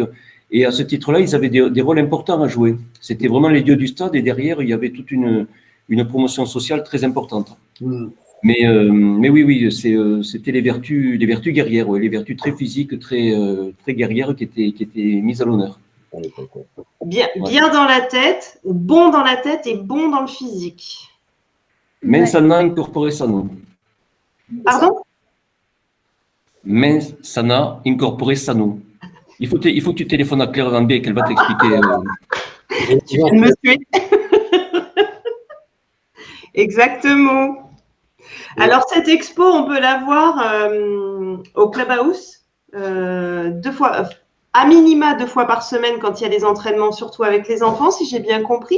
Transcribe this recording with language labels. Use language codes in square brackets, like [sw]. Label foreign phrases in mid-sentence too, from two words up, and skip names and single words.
[fr] Et à ce titre-là, ils avaient des rôles importants à jouer. C'était vraiment les dieux du stade et derrière, il y avait toute une promotion sociale très importante. Mais oui, c'était les vertus guerrières, les vertus très physiques, très guerrières qui étaient mises à l'honneur. Bien dans la tête, bon dans la tête et bon dans le physique. [la] Mens sana incorpore sano. [fr] Pardon? [la] Mens sana incorpore sano. [fr] Il faut que tu téléphones à Claire Van Beek, qu'elle va t'expliquer. Tu viens de me tuer. Exactement. Alors, cette expo, on peut la voir au Clubhouse 2 fois, à minima 2 fois par semaine quand il y a des entraînements, surtout avec les enfants, si j'ai bien compris.